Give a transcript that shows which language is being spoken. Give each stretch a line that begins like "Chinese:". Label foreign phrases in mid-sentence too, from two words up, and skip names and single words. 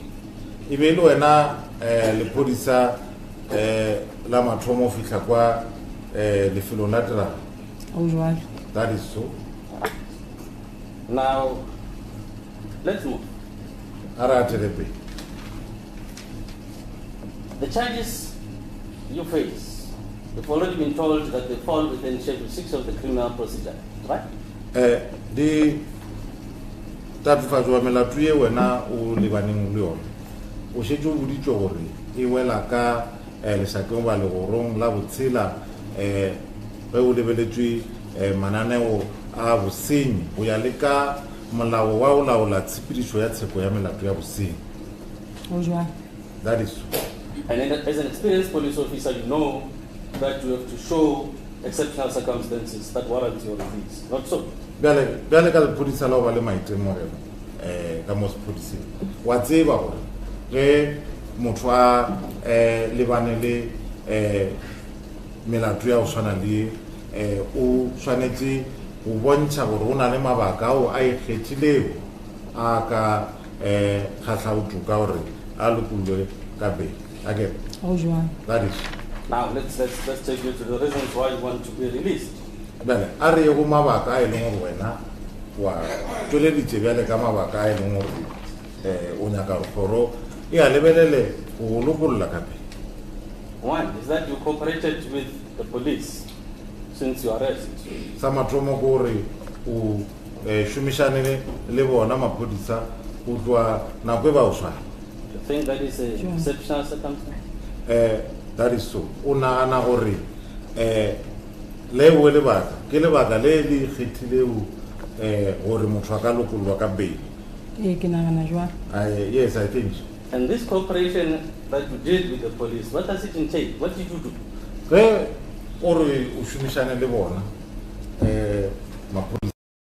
Northern Sotho: Ibe le wena lepodisa la mathomo fihla kwa lefelong la tiragalo.
English: That is so. Now, let's move. The charges you face, you've already been told that they fall within Schedule 6 of the Criminal Procedure, right?
Northern Sotho: Di tatofatso wa melato ye wena o lebaneng le yone o šetše o boditšwe gore e wela ka lešakeng ba legorong la botshela ge o lebeletšwe mananeo a bosenyi go ya le ka molao wa o laola tshepedišo ya tsheko ya melato ya bosenyi.
English: That is so. And as an experienced police officer, you know that you have to show exceptional circumstances that warrant your release. Not so?
Northern Sotho: Bjale ka lepodisa la o ba le maitemogelo ka mo sepodising wa tseba gore ge motho a lebane le melato ya go tshwana le o tshwanetse go bontšha gore o na le mabaka ao a ikgethilego a ka kgatlhaotho ka gore a lokolwe ka pele.
English: Again. That is. Now let's take you to the reasons why you want to be released.
Northern Sotho: Bale a re go mabaka a e leng gore wena wa tšweleditše bjale ka mabaka a e leng gore o nyaka kgoro e a lebelele go lokolola ka pele.
English: One is that you cooperated with the police since your arrest.
Northern Sotho: Sa mathomo ko gore o šomišane le bona maphodisa go tloa nako e ba o swara.
English: You think that is a exceptional circumstance? That is so.
Northern Sotho: O nagana gore le o lebaka ke lebaka le le kgethilego gore motho a ka lokolwa ka pele.
English: Yes, I think so. And this cooperation that you did with the police, what does it entail? What did you do?
Northern Sotho: Ge o re o šomišane le bona maphodisa